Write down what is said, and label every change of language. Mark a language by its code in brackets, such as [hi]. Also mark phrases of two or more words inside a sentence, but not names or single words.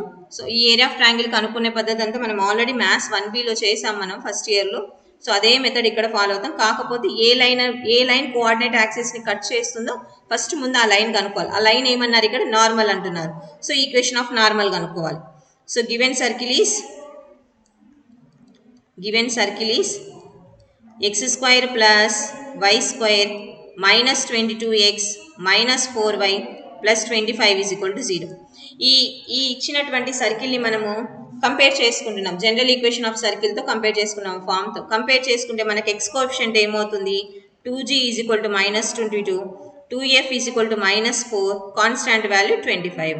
[te] సో ఈ [en] area of triangle [te] కనుక్కునే పద్ధతి అంతా మనం ఆల్రెడీ మ్యాథ్స్ 1Bలో చేసాం మనం ఫస్ట్ ఇయర్లో. సో అదే మెథడ్ ఇక్కడ ఫాలో అవుతాం. కాకపోతే ఏ [en] line coordinate [te] యాక్సిస్ని కట్ చేస్తుందో ఫస్ట్ ముందు ఆ లైన్ కనుక్కోవాలి. ఆ లైన్ ఏమన్నారు ఇక్కడ? నార్మల్ అంటున్నారు. సో [en] equation of normal [te] కనుక్కోవాలి. [en] so given circle is x² + y² -22x -4y +25 0. [te] ఈ ఇచ్చినటువంటి సర్కిల్ని మనము కంపేర్ చేసుకుంటున్నాం. [en] general equation of [te] సర్కిల్తో కంపేర్ చేసుకున్నాం. ఫామ్తో కంపేర్ చేసుకుంటే మనకి [en] x coefficient [te] ఏమవుతుంది? [en] 2g -22, 2f -4, constant value 25.